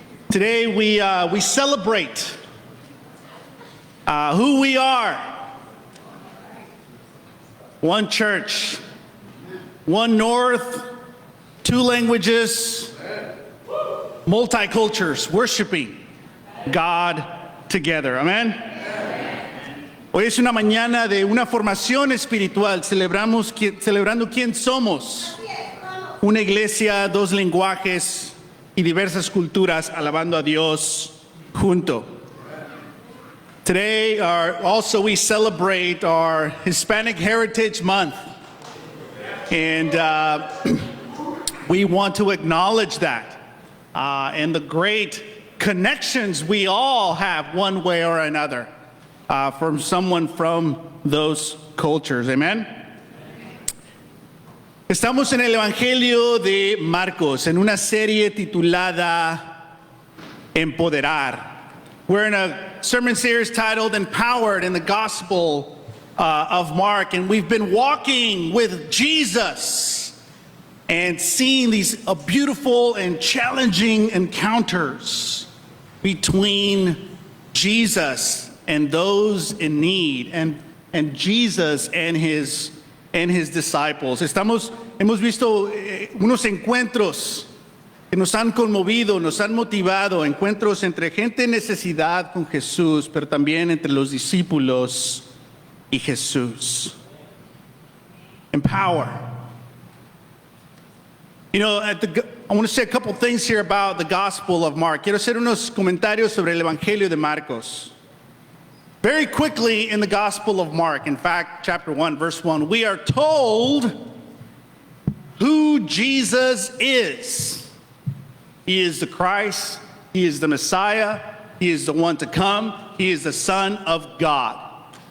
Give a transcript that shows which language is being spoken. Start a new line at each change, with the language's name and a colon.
English: Today we celebrate who we are. One church, one North, two languages, multicultures, worshiping God together. Amen.
Spanish: Hoy es una mañana de una formación espiritual. Celebrando quién somos. Una iglesia, dos lenguajes y diversas culturas alabando a Dios junto.
English: Today, also we celebrate our Hispanic Heritage Month. And we want to acknowledge that and the great connections we all have one way or another from someone from those cultures. Amen.
Spanish: Estamos en el Evangelio de Marcos, en una serie titulada Empoderar.
English: We're in a sermon series titled Empowered in the Gospel of Mark, and we've been walking with Jesus and seeing these beautiful and challenging encounters between Jesus and those in need, and Jesus and his disciples.
Spanish: Hemos visto unos encuentros que nos han conmovido, nos han motivado, encuentros entre gente en necesidad con Jesús, pero también entre los discípulos y Jesús.
English: Empower. You know, I want to say a couple things here about the Gospel of Mark.
Spanish: Quiero hacer unos comentarios sobre el Evangelio de Marcos.
English: Very quickly in the Gospel of Mark, in fact, chapter 1, verse 1, we are told who Jesus is. He is the Christ, he is the Messiah, he is the one to come, he is the Son of God.